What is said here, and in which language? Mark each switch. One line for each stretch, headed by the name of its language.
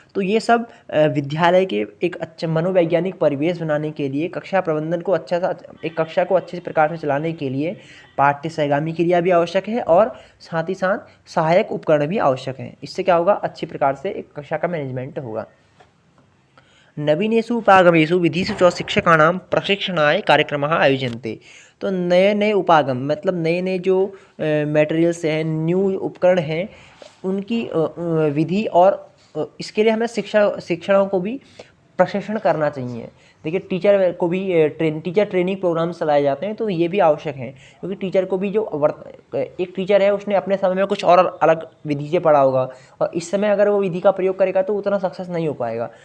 Hindi: तो ये सब विद्यालय के एक अच्छे मनोवैज्ञानिक परिवेश बनाने के लिए, कक्षा प्रबंधन को अच्छा सा एक कक्षा को अच्छे प्रकार से चलाने के लिए पाठ्य सहगामी क्रिया भी आवश्यक है और साथ ही साथ सहायक उपकरण भी आवश्यक हैं। इससे क्या होगा, अच्छी प्रकार से एक कक्षा का मैनेजमेंट होगा।
Sanskrit: नवीनेषु उपागमेषु विधिषु च शिक्षकाणां प्रशिक्षणाय कार्यक्रमाः आयोज्यन्ते।
Hindi: तो नए नए उपागम मतलब नए नए जो मटेरियल्स हैं, न्यू उपकरण हैं, उनकी विधि और इसके लिए हमें शिक्षकों को भी प्रशिक्षण करना चाहिए। देखिए टीचर को भी टीचर ट्रेनिंग प्रोग्राम चलाए जाते हैं, तो ये भी आवश्यक है, क्योंकि टीचर को भी एक टीचर है उसने अपने समय में कुछ और अलग विधि से पढ़ा होगा, और इस समय अगर वो विधि का प्रयोग करेगा तो उतना सक्सेस नहीं हो पाएगा।